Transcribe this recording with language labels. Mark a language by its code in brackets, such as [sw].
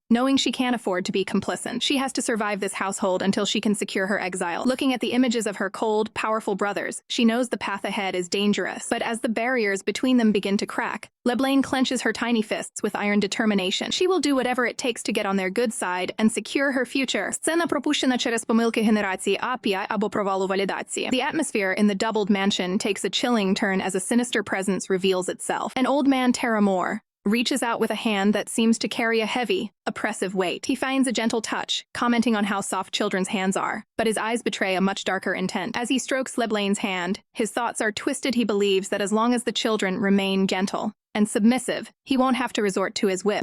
[en] Knowing she can't afford to be complicit, she has to survive this household until she can secure her exile. Looking at the images of her cold, powerful brothers, she knows the path ahead is dangerous. But as the barriers between them begin to crack, 𝐤𝒂𝒃𝒚 clenches her tiny fists with iron determination. She will do whatever it takes to get on their good side and secure her future. [uk] Сцена пропущена через помилки генерації 𝐴5 або провалу валідації. [en] The atmosphere in the doubled mansion takes a chilling turn as a sinister presence reveals itself. An old man, 𝐴𝒂𝒗, reaches out with a hand that seems to carry a heavy, oppressive weight. He finds a gentle touch, commenting on how soft children's hands are, but his eyes betray a much darker intent. As he strokes 𝐤𝒂𝒃𝒚's hand, his thoughts are twisted. He believes that as long as the children remain gentle and submissive, he won't have to resort to his whip.